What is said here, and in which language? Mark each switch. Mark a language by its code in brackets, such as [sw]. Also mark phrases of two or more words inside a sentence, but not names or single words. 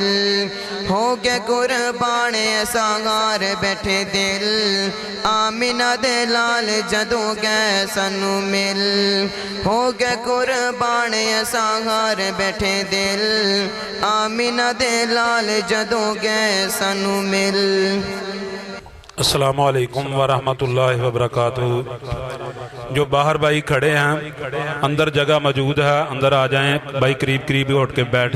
[pa] ہو گئے قربان اسہار بیٹھے دل، آمنہ دے لال جدوں گئے سانوں مل. ہو گئے قربان اسہار بیٹھے دل، آمنہ دے لال جدوں گئے سانوں مل. [ar] السلام عليكم ورحمة الله وبركاته. [ur] جو باہر بھائی کھڑے ہیں، اندر جگہ موجود ہے، اندر آ جائیں بھائی، قریب قریب اٹھ کے بیٹھ جائے.